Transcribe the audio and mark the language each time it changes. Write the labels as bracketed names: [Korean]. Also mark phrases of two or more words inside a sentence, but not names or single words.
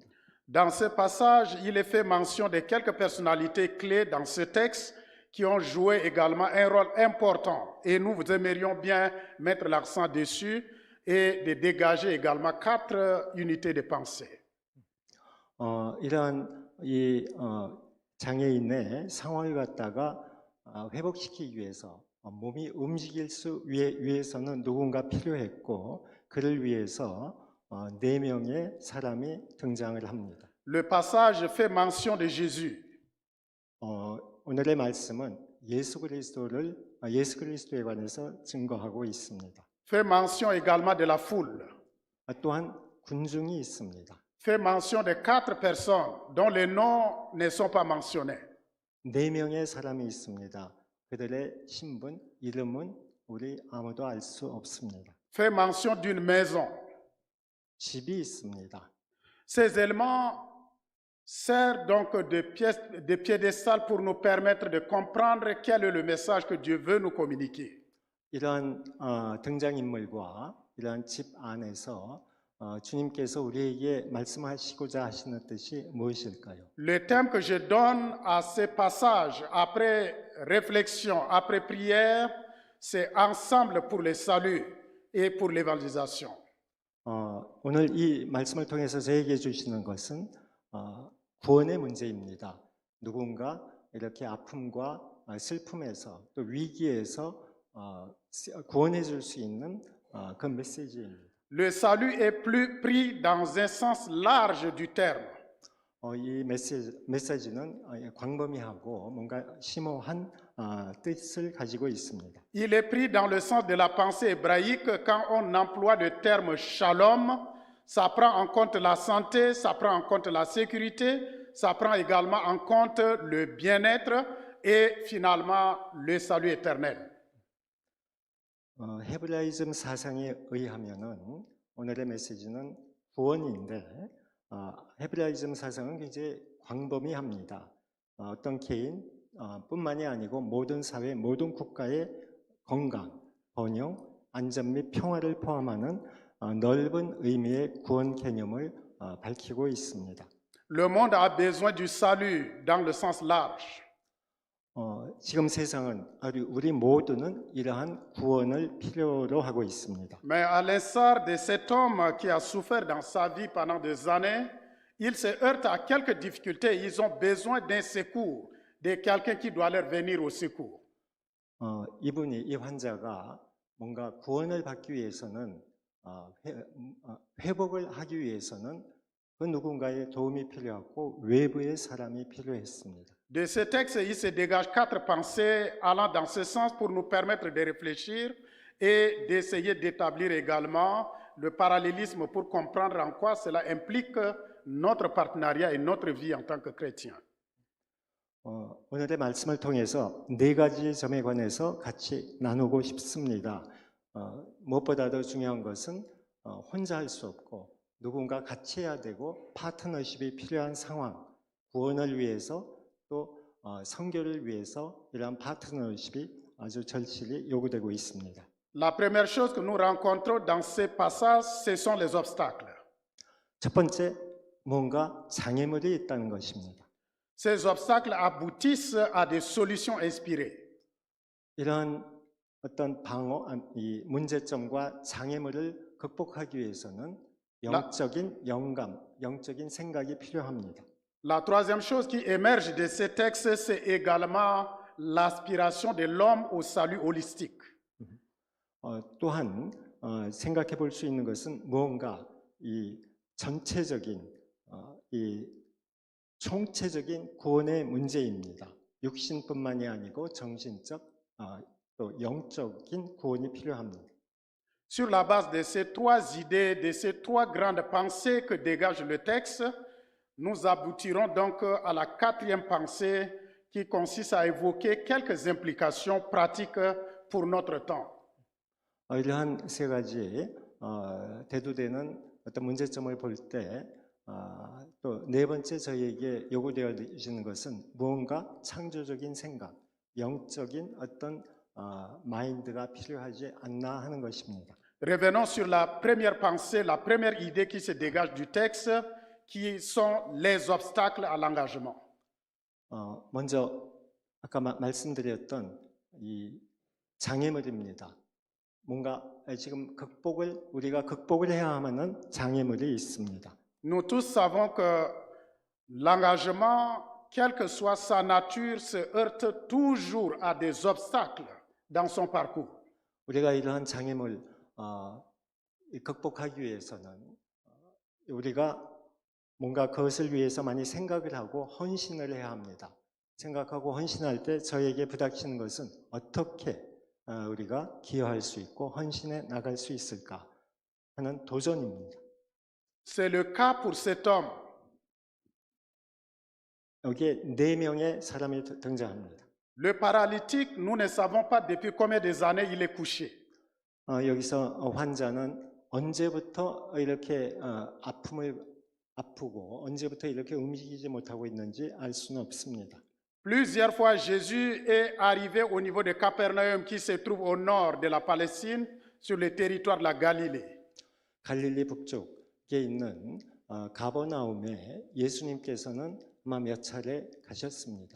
[French] Dans ce passage, il est fait mention de quelques personnalités clés dans ce texte qui ont joué également un rôle important. Et nous aimerions bien mettre l'accent dessus et de dégager également 4 unités de pensée. [Korean] 이러한 이 장애인의 상황을 갖다가 회복시키기 위해서 몸이 움직일 수 위해서는 누군가 필요했고 그를 위해서 4명의 사람이 등장을 합니다. [French] Le passage fait mention de Jésus. [Korean] 오늘의 말씀은 예수 그리스도에 관해서 증거하고 있습니다. [French] Fait mention également de la foule. [Korean] 또한 군중이 있습니다. [French] Fait mention de 4 personnes dont les noms ne sont pas mentionnés. [Korean] 4명의 사람이 있습니다. 그들의 신분, 이름은 우리 아무도 알 수 없습니다. [French] Fait mention d'une maison. [Korean] 집이 있습니다. [French] Ces éléments servent donc de piédestal pour nous permettre de comprendre quel est le message que Dieu veut nous communiquer. [Korean] 이러한 등장인물과 이러한 집 안에서 주님께서 우리에게 말씀하시고자 하시는 뜻이 무엇일까요? [French] Le thème que je donne à ces passages, après réflexion, après prière, c'est ensemble pour le salut et pour l'évangélisation. [Korean] 오늘 이 말씀을 통해서 저에게 주시는 것은 구원의 문제입니다. 누군가 이렇게 아픔과 슬픔에서 또 위기에서 구원해 줄 수 있는 그 메시지입니다. [French] Le salut est plus pris dans un sens large du terme. [Korean] 이 메시지는 광범위하고 뭔가 심오한 뜻을 가지고 있습니다. [French] Il est pris dans le sens de la pensée hébraïque quand on emploie le terme shalom. Ça prend en compte la santé, ça prend en compte la sécurité, ça prend également en compte le bien-être et finalement le salut éternel. [Korean] 헤브라이즘 사상에 의하면은 오늘의 메시지는 구원인데 헤브라이즘 사상은 굉장히 광범위합니다. 어떤 개인 뿐만이 아니고 모든 사회, 모든 국가의 건강, 번영, 안전 및 평화를 포함하는 넓은 의미의 구원 개념을 밝히고 있습니다. [French] Le monde a besoin du salut dans le sens large. [Korean] 지금 세상은 우리 모두는 이러한 구원을 필요로 하고 있습니다. [French] Mais à l'instar de cet homme qui a souffert dans sa vie pendant des années, il se heurte à quelques difficultés. Ils ont besoin d'un secours, de quelqu'un qui doit leur venir au secours. [Korean] 이 환자가 뭔가 구원을 받기 위해서는 회복을 하기 위해서는 그 누군가의 도움이 필요하고 외부의 사람이 필요했습니다. [French] De ce texte, il se dégage 4 pensées allant dans ce sens pour nous permettre de réfléchir et d'essayer d'établir également le parallélisme pour comprendre en quoi cela implique notre partenariat et notre vie en tant que chrétien. [Korean] 오늘의 말씀을 통해서 4가지 점에 관해서 같이 나누고 싶습니다. 무엇보다도 중요한 것은 혼자 할 수 없고 누군가 같이 해야 되고 파트너십이 필요한 상황, 구원을 위해서 또 선교를 위해서 이러한 파트너십이 아주 절실히 요구되고 있습니다. [French] La première chose que nous rencontrons dans ces passages, ce sont les obstacles. [Korean] 첫 번째, 뭔가 장애물이 있다는 것입니다. [French] Ces obstacles aboutissent à des solutions inspirées. [Korean] 이러한 어떤 이 문제점과 장애물을 극복하기 위해서는 영적인 영감, 영적인 생각이 필요합니다. [French] La troisième chose qui émerge de ces textes, c'est également l'aspiration de l'homme au salut holistique. [Korean] 또한 생각해 볼 수 있는 것은 무언가 이 전체적인 이 총체적인 구원의 문제입니다. 육신뿐만이 아니고 정신적 또 영적인 구원이 필요합니다. [French] Sur la base de ces trois idées, de ces trois grandes pensées que dégage le texte, nous aboutirons donc à la quatrième pensée qui consiste à évoquer quelques implications pratiques pour notre temps. [Korean] 이러한 세 가지 대두되는 어떤 문제점을 볼 때 또 네 번째 저희에게 요구되어지는 것은 무언가 창조적인 생각, 영적인 어떤 마인드가 필요하지 않나 하는 것입니다. [French] Revenons sur la première pensée, la première idée qui se dégage du texte, qui sont les obstacles à l'engagement. [Korean] 먼저 아까 말씀드렸던 이 장애물입니다. 뭔가 지금 우리가 극복을 해야 하는 장애물이 있습니다. [French] Nous tous savons que l'engagement, quelle que soit sa nature, se heurte toujours à des obstacles dans son parcours. [Korean] 우리가 이러한 장애물 극복하기 위해서는 우리가 뭔가 그것을 위해서 많이 생각을 하고 헌신을 해야 합니다. 생각하고 헌신할 때 저에게 부닥치는 것은 어떻게 우리가 기여할 수 있고 헌신해 나갈 수 있을까 하는 도전입니다. [French] C'est le cas pour cet homme. [Korean] 여기에 네 명의 사람이 등장합니다. [French] Le paralytique, nous ne savons pas depuis combien des années il est couché. [Korean] 여기서 환자는 언제부터 이렇게 아프고 언제부터 이렇게 움직이지 못하고 있는지 알 수는 없습니다. [French] Plusieurs fois, Jésus est arrivé au niveau de Capernaum, qui se trouve au nord de la Palestine, sur le territoire de la Galilée. [Korean] 갈릴리 북쪽에 있는 가버나움에 예수님께서는 아마 몇 차례 가셨습니다.